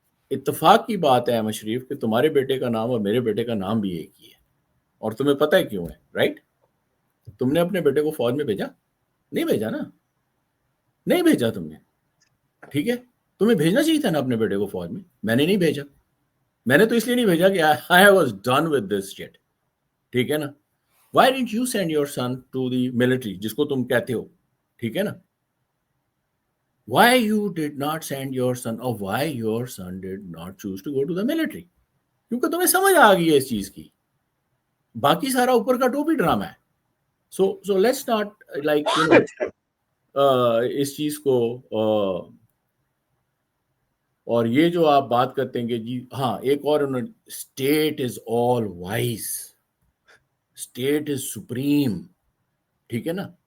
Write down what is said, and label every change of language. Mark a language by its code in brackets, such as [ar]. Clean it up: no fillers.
[ur] اتفاق کی بات ہے احمد شریف کہ تمہارے بیٹے کا نام اور میرے بیٹے کا نام بھی ایک ہی ہے, اور تمہیں پتہ ہے کیوں ہے, رائٹ؟ تم نے اپنے بیٹے کو فوج میں بھیجا نہیں, بھیجا نا, نہیں بھیجا تم نے. ٹھیک ہے, تمہیں بھیجنا چاہیے تھا نا اپنے بیٹے کو فوج میں. میں نے نہیں بھیجا. میں نے تو اس لیے نہیں بھیجا کہ [en] I was done with this shit. [ur] ٹھیک ہے نا. [en] Why didn't you send your son to the military [ur] جس کو تم کہتے ہو. ٹھیک ہے نا. [en] Why you did not send your son, or why your son did not choose to go to the military? [ur] کیونکہ تمہیں سمجھ آ گئی ہے اس چیز کی. باقی سارا اوپر کا ٹوپی ڈرامہ ہے. [en] So let's not like [ur] اس چیز کو اور یہ جو آپ بات کرتے ہیں کہ جی ہاں ایک اور انہوں نے [en] State is all wise, state is supreme. [ur] ٹھیک ہے نا.